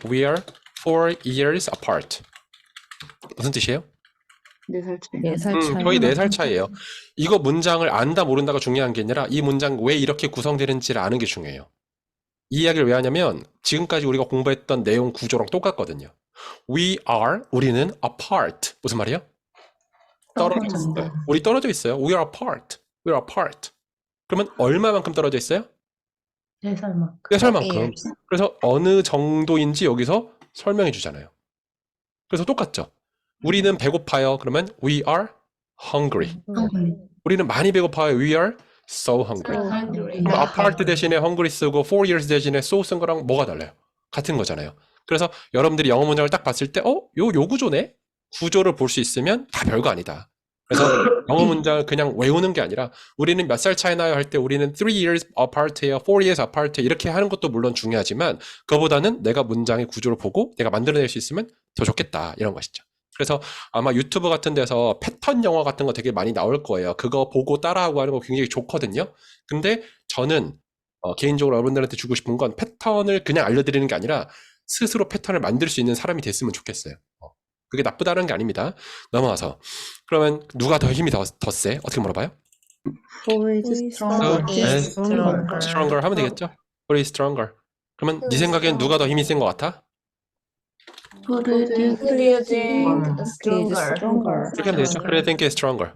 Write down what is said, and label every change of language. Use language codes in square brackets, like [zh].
[en] We are 4 years apart. [ko] 무슨 뜻이에요? 4살 차이. 거의 4살 차이예요. 이거 문장을 안다 모른다가 중요한 게 아니라 이 문장 왜 이렇게 구성되는지를 아는 게 중요해요. 이 이야기를 왜 하냐면 지금까지 우리가 공부했던 내용 구조랑 똑같거든요. [en] We are, 우리는 apart. [ko] 무슨 말이에요? 떨어져 있어요. 우리 떨어져 있어요. [en] We are apart. We are apart. [ko] 그러면 얼마만큼 떨어져 있어요? 4살만큼. 4살만큼. 그래서 어느 정도인지 여기서 설명해 주잖아요. 그래서 똑같죠. 우리는 배고파요. [en] 그러면 we are hungry. [ko] 우리는 많이 배고파요. [en] We are so hungry. [ko] apart 대신에 hungry 쓰고 4 years 대신에 so 쓴 거랑 뭐가 달라요? 같은 거잖아요. 그래서 여러분들이 영어 문장을 딱 봤을 때 요 구조네? 구조를 볼 수 있으면 다 별거 아니다. 그래서 영어 문장을 그냥 외우는 게 아니라 우리는 몇 살 차이 나요 할 때 우리는 3 years apart예요, 4 years apart 이렇게 하는 것도 물론 중요하지만 그거보다는 내가 문장의 구조를 보고 내가 만들어낼 수 있으면 더 좋겠다 이런 것이죠. 그래서 아마 유튜브 같은 데서 패턴 영어 같은 거 되게 많이 나올 거예요. 그거 보고 따라하고 하는 거 굉장히 좋거든요. 근데 저는 개인적으로 여러분들한테 주고 싶은 건 패턴을 그냥 알려드리는 게 아니라 스스로 패턴을 만들 수 있는 사람이 됐으면 좋겠어요. 그게 나쁘다는 게 아닙니다. 넘어와서 그러면 누가 더 힘이 더 세? 어떻게 물어봐요? [en] Who is stronger? [ko] stronger 하면 되겠죠? [en] Who is stronger? [ko] 그러면 네 생각엔 누가 더 힘이 센 것 같아? [en] Who do you think is stronger? [ko] 이렇게 하면 되겠죠? [en] 그래, think is stronger.